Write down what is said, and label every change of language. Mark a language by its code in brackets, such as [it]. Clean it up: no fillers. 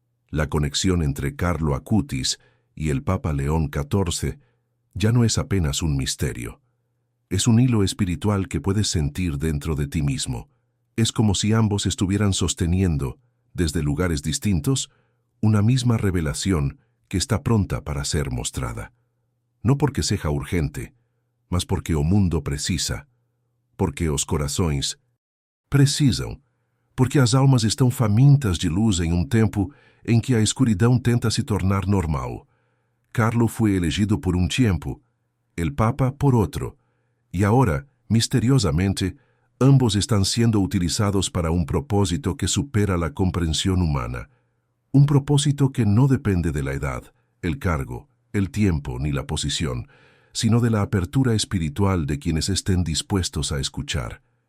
[es] La conexión entre Carlo Acutis y el Papa León XIV ya no es apenas un misterio. Es un hilo espiritual que puedes sentir dentro de ti mismo. Es como si ambos estuvieran sosteniendo, desde lugares distintos, una misma revelación que está pronta para ser mostrada. [pt] No porque seja urgente, mas porque o mundo precisa, porque os corações precisam, porque as almas estão famintas de luz em tempo em que a escuridão tenta se tornar normal. [es] Carlo fue elegido por un tiempo, el Papa por otro, y ahora, misteriosamente, ambos están siendo utilizados para un propósito que supera la comprensión humana. Un propósito que no depende de la edad, el cargo, el tiempo ni la posición, sino de la apertura espiritual de quienes estén dispuestos a escuchar.